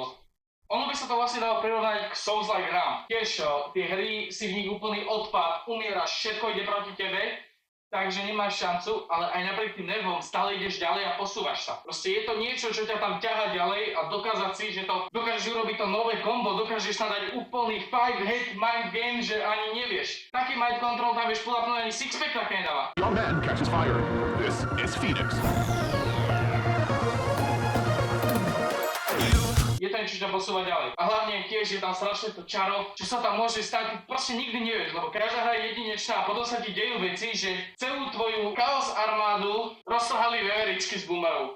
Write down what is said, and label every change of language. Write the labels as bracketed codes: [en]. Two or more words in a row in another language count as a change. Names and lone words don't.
[sk] Ono by sa to vlastne dalo prirovnať k Souls-like hrám. Tiež tie hry si v nich úplný odpad, umieraš, všetko ide proti tebe, takže nemáš šancu, ale aj napriek tým nervom stále ideš ďalej a posúvaš sa. Proste je to niečo, čo ťa tam ťaha ďalej a dokázať si, že to dokážeš urobiť to nové kombo, dokážeš tam dať úplný 5-hit [en] mind game, [sk] že ani nevieš. Taký [en] mind control [sk] tam vieš pull-upnúť ani six-pack také nedáva. [en] Your man catches fire. This is Phoenix. [sk] Je to niečo, čo ťa posúva ďalej. A hlavne tiež je tam strašne to čaro, čo sa tam môže stať, ty proste nikdy nevieš, lebo každá hra je jedinečná a potom sa ti dejú veci, že celú tvoju chaos armádu roztrhali veveričky z boomerov.